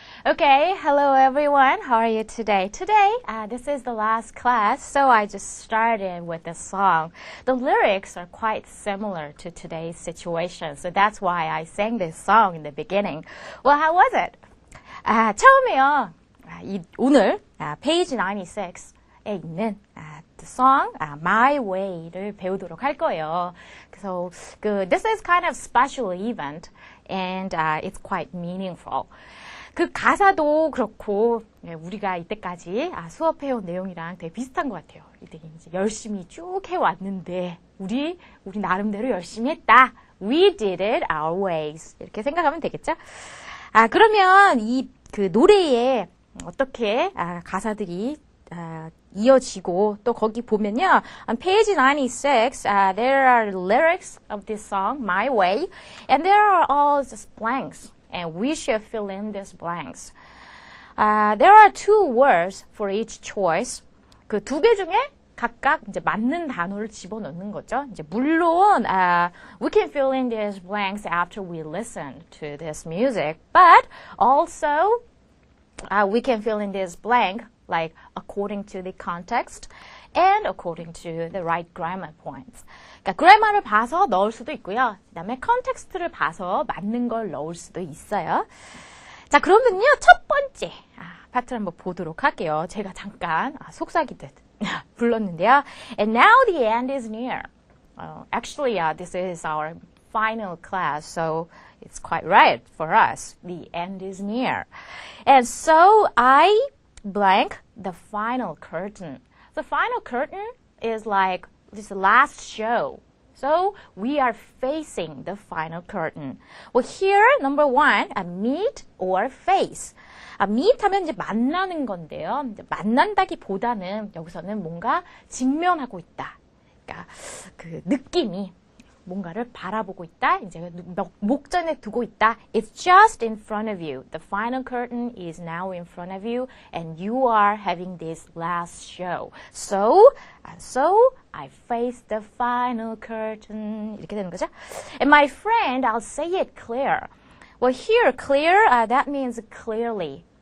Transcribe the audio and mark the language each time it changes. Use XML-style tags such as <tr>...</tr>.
<en>Okay, hello everyone. How are you today? Today, this is the last class, so I just started with the song. The lyrics are quite similar to today's situation, so that's why I sang this song in the beginning. Well, how was it?</en> <ko>처음에요. 오늘 page 96에 있는 the song My Way를 배우도록 할 거예요.</ko> <en>So this is kind of special event, and it's quite meaningful.</en> <ko>그 가사도 그렇고 우리가 이때까지 수업해온 내용이랑 되게 비슷한 것 같아요. 이제 열심히 쭉 해왔는데 우리 나름대로 열심히 했다.</ko> <en>We did it our ways.</en> <ko>이렇게 생각하면 되겠죠? 그러면 그 노래에 어떻게 가사들이 이어지고 또 거기 보면요.</ko> <en>On page 96, there are lyrics of this song, My Way, and there are all just blanks. And we should fill in these blanks. There are two words for each choice.</en> <ko>그 두 개 중에 각각 이제 맞는 단어를 집어넣는 거죠. 이제 물론</ko> <en>we can fill in these blanks after we listen to this music, but also we can fill in this blank like according to the context and according to the right grammar points.</en> <ko>그러니까 그래머를 봐서 넣을 수도 있고요. 그다음에 컨텍스트를 봐서 맞는 걸 넣을 수도 있어요. 자, 그러면요. 첫 번째 파트를 한번 보도록 할게요. 제가 잠깐 속삭이듯 불렀는데요.</ko> <en>And now the end is near. Actually, this is our final class, so it's quite right for us. The end is near. And so I blank the final curtain. The final curtain is like this last show. So we are facing the final curtain. Well, here, number one, meet or face.</en> <ko>meet 하면 이제 만나는 건데요. 이제 만난다기보다는 여기서는 뭔가 직면하고 있다. 그러니까 그 느낌이 뭔가를 바라보고 있다. 이제 목전에 두고 있다.</ko> <en>It's just in front of you. The final curtain is now in front of you, and you are having this last show. So I face the final curtain.</en> <ko>이렇게 되는 거죠.</ko> <en>And my friend, I'll say it clear. Well, here, clear, that means clearly.</en>